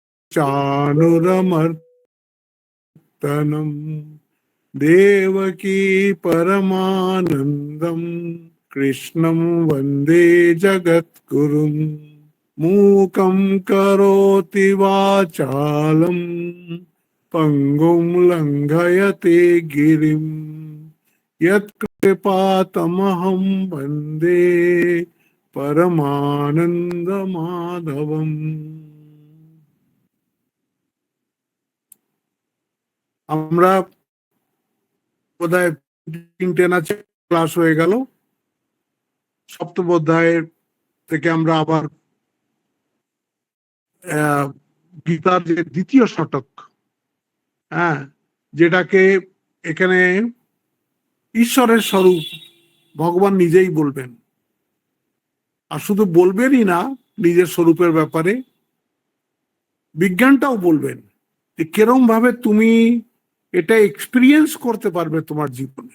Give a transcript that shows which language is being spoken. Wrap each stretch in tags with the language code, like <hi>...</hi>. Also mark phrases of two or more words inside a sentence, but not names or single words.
<sa>चानुरमर्तनम् देवकी परमानन्दम् कृष्णं वन्दे जगद्गुरुम् मूकं करोति वाचालम् पङ्गुं लङ्घयते गिरिम् यत्कृपातमहं वन्दे परमानन्दमाधवम्।</sa> <bn>আমরা বোধহয় 3 ক্লাস হয়ে গেল। সপ্তম অধ্যায়ের থেকে আমরা আবার গীতার যে দ্বিতীয় শতক, যেটাকে এখানে ঈশ্বরের স্বরূপ ভগবান নিজেই বলবেন, আর শুধু বলবেনই না, নিজের স্বরূপের ব্যাপারে বিজ্ঞানটাও বলবেন যে কিরম ভাবে তুমি এটা এক্সপিরিয়েন্স করতে পারবে তোমার জীবনে।</bn>